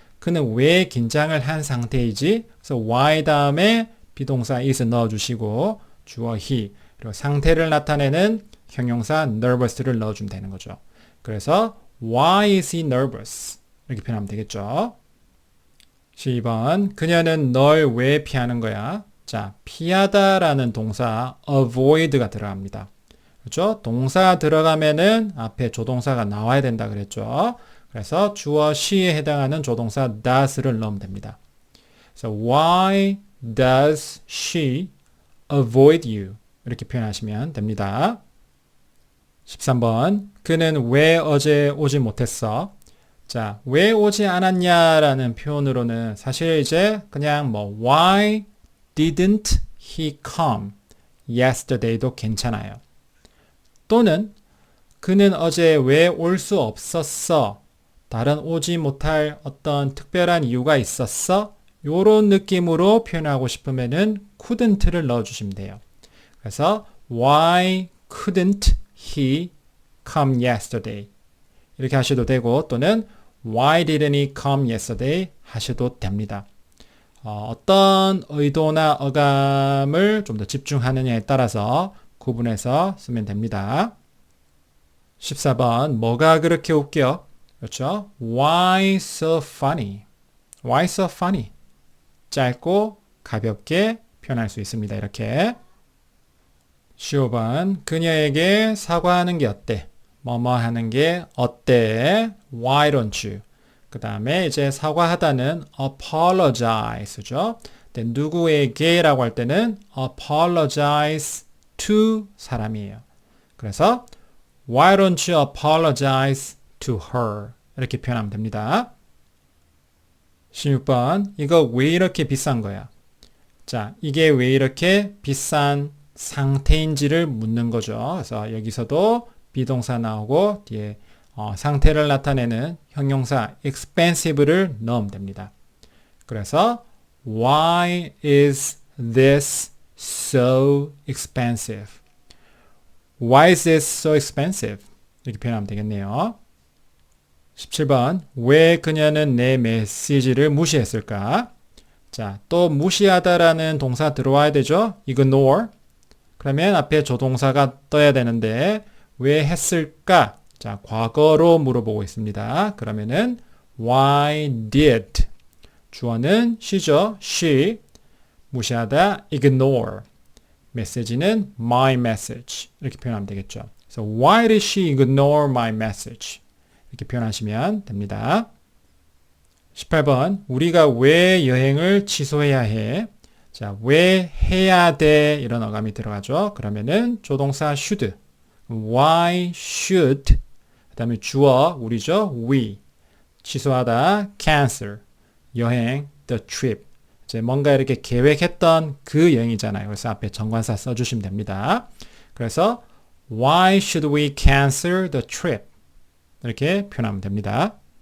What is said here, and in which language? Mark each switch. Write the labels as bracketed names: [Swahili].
[Korean] 그는 왜 긴장을 한 상태이지? 그래서 why 다음에 비동사 is 넣어주시고 주어 he 그리고 상태를 나타내는 형용사 nervous를 넣어주면 되는 거죠. 그래서 [English] why is he nervous? [Korean] 이렇게 표현하면 되겠죠. 12번 그녀는 널 왜 피하는 거야? 자, 피하다라는 동사 avoid가 들어갑니다. 그렇죠? 동사 들어가면은 앞에 조동사가 나와야 된다 그랬죠. 그래서 주어 she에 해당하는 조동사 does를 넣으면 됩니다. 그래서 [English] why does she avoid you? [Korean] 이렇게 표현하시면 됩니다. 13번 그는 왜 어제 오지 못했어? 자, 왜 오지 않았냐라는 표현으로는 사실 이제 그냥 뭐 [English] why didn't he come yesterday [Korean] 도 괜찮아요. 또는 그는 어제 왜 올 수 없었어? 다른 오지 못할 어떤 특별한 이유가 있었어? 요런 느낌으로 표현하고 싶으면은 couldn't를 넣어주시면 돼요. 그래서 [English] why couldn't he come yesterday? [Korean] 이렇게 하셔도 되고 또는 [English] why didn't he come yesterday? [Korean] 하셔도 됩니다. 어떤 의도나 어감을 좀 더 집중하느냐에 따라서 구분해서 쓰면 됩니다. 14번 뭐가 그렇게 웃겨? 그렇죠? [English] Why so funny? Why so funny? [Korean] 짧고 가볍게 표현할 수 있습니다. 이렇게 15번 그녀에게 사과하는 게 어때? 뭐뭐 하는 게 어때? [English] Why don't you? [Korean] 그 다음에 이제 사과하다는 apologize죠. 누구에게라고 할 때는 apologize to 사람이에요. 그래서 [English] Why don't you apologize to her? [Korean] 이렇게 표현하면 됩니다. 16번 이거 왜 이렇게 비싼 거야? 자, 이게 왜 이렇게 비싼 상태인지를 묻는 거죠. 그래서 여기서도 비동사 나오고 뒤에 상태를 나타내는 형용사 expensive를 넣으면 됩니다. 그래서 [English] Why is this so expensive? Why is this so expensive? [Korean] 이렇게 표현하면 되겠네요. 17번 왜 그녀는 내 메시지를 무시했을까? 자, 또 무시하다라는 동사 들어와야 되죠? ignore. 그러면 앞에 조동사가 떠야 되는데 왜 했을까? 자, 과거로 물어보고 있습니다. 그러면은 why did 주어는 she죠. she 무시하다 ignore 메시지는 my message 이렇게 표현하면 되겠죠. 그래서 [English] why did she ignore my message [Korean] 이렇게 표현하시면 됩니다. 18번 우리가 왜 여행을 취소해야 해? 자, 왜 해야 돼? 이런 어감이 들어가죠. 그러면은 조동사 should why should 그 다음에 주어 우리죠. we 취소하다 cancel 여행 the trip 이제 뭔가 이렇게 계획했던 그 여행이잖아요. 그래서 앞에 정관사 써주시면 됩니다. 그래서 [English] why should we cancel the trip [Korean] 이렇게 표현하면 됩니다.